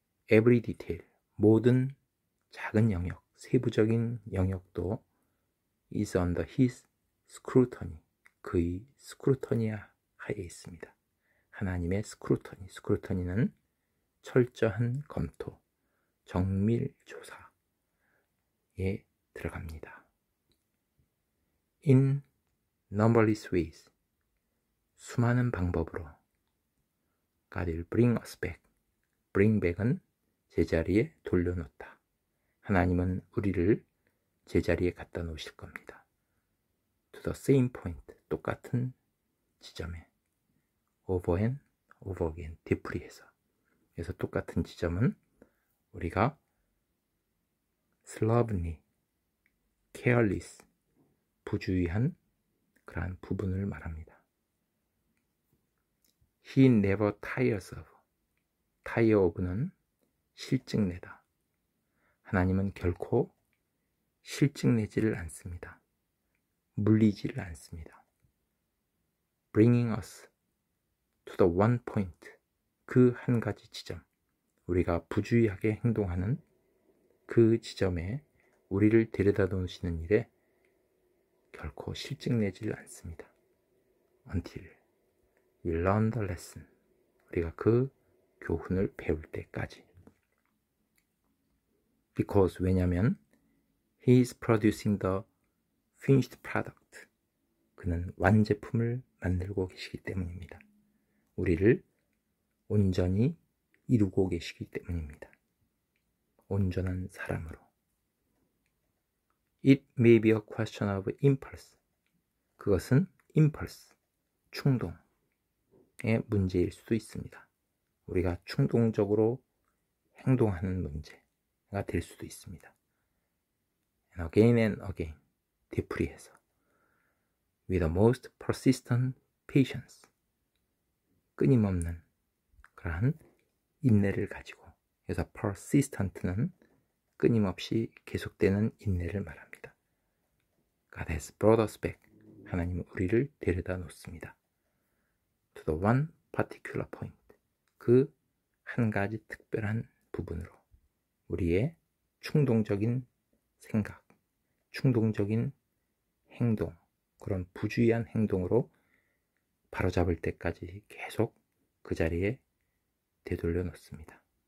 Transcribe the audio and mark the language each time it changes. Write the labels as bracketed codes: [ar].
[en] Every detail, [ko] 모든 작은 영역, 세부적인 영역도 [en] is under his scrutiny, [ko] 그의 스크루터니 하에 있습니다. 하나님의 스크루터니, 스크루터니는 철저한 검토, 정밀 조사에 들어갑니다. [en] In numberless ways, [ko] 수많은 방법으로 [en] God will bring us back, bring back은 [ko] 제자리에 돌려놓다. 하나님은 우리를 제자리에 갖다 놓으실 겁니다. [en] To the same point, [ko] 똑같은 지점에 [en] over and over again, [ko] 되풀이해서. 그래서 똑같은 지점은 우리가 slovenly, careless, 부주의한 그러한 부분을 말합니다. [en] He never tires of, tire of는 [ko] 실증내다. 하나님은 결코 실증내지를 않습니다. 물리지를 않습니다. [en] Bringing us to the one point, [ko] 그 한 가지 지점, 우리가 부주의하게 행동하는 그 지점에 우리를 데려다 놓으시는 일에 결코 실증내지를 않습니다. [en] Until we learn the lesson, [ko] 우리가 그 교훈을 배울 때까지. [en] Because, 왜냐하면 He is producing the finished product, [ko] 그는 완제품을 만들고 계시기 때문입니다. 우리를 온전히 이루고 계시기 때문입니다. 온전한 사람으로. [en] It may be a question of impulse, 그것은 impulse, [ko] 충동의 문제일 수도 있습니다. 우리가 충동적으로 행동하는 문제가 될 수도 있습니다. [en] And again and again, [ko] 되풀이해서 [en] with the most persistent patience, [ko] 끊임없는 그러한 인내를 가지고, 그래서 persistent는 끊임없이 계속되는 인내를 말합니다. [en] God has brought us back, [ko] 하나님은 우리를 데려다 놓습니다. [en] To the one particular point, [ko] 그 한 가지 특별한 부분으로 우리의 충동적인 생각, 충동적인 행동, 그런 부주의한 행동으로 바로잡을 때까지 계속 그 자리에 되돌려 놓습니다.